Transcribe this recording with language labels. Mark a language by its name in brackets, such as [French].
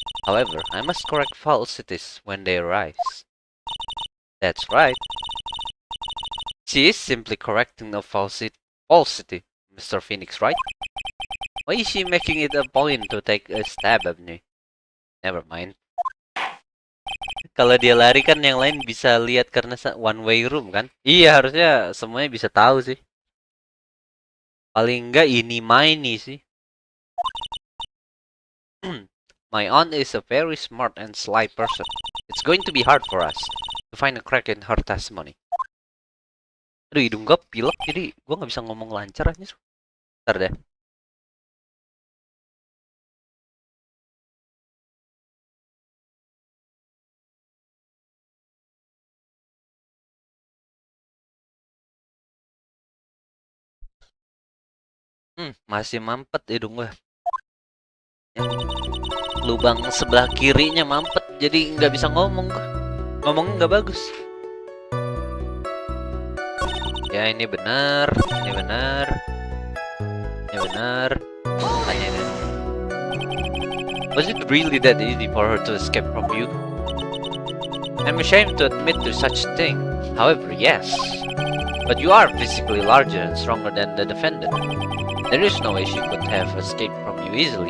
[English] However, I must correct falsities when they arise. That's right. She is simply correcting a falsity, Mr. Phoenix, right? Why is she making it a point to take a stab at me? Never mind. [Indonesian] Kalau dia lari kan yang lain bisa lihat karena one way room kan? Iya, harusnya semuanya bisa tahu sih. Paling enggak ini sih. [English] My aunt is a very smart and sly person. It's going to be hard for us to find a crack in her testimony. [Indonesian] Aduh, hidung gue pilek, jadi gue nggak bisa ngomong lancar aja. Ntar deh. Masih mampet hidung gue. Yang lubang sebelah kirinya mampet, jadi nggak bisa ngomong. Ngomongnya nggak bagus. Ya, ini benar, ini benar, ini benar. Tanya ini. [English] Was it really that easy for her to escape from you? I'm ashamed to admit to such thing. However, yes. But you are physically larger and stronger than the defendant. There is no way she could have escaped from you easily.